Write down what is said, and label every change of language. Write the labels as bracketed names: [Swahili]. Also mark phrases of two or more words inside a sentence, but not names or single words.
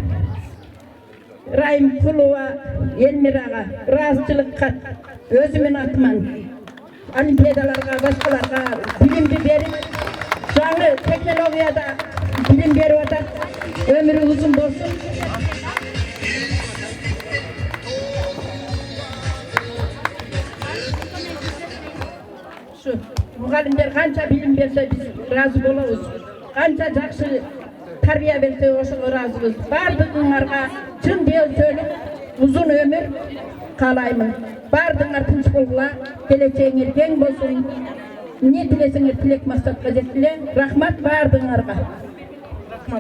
[Kyrgyz] Райым Кулова Элмирага ыраазычылык кат өзүмүн атыман олимпиадаларга, башкаларга билимди берип, жаңы технологияда билим берип атат. Өмүрү узун болсун. Шу мугалимдер канча билим берсе биз ыраазы болобуз. Kança жакшы тарбия берсе ошого ыраазыбыз. Баардыгыңарга чын дел сөйлөп, узун өмүр каалаймын. Баардыгыңар тынч болгула, келечегиңер кең болсун. Не тилесеңер тилек максатка жеткиле. Рахмат баардыгыңарга. Рахмат.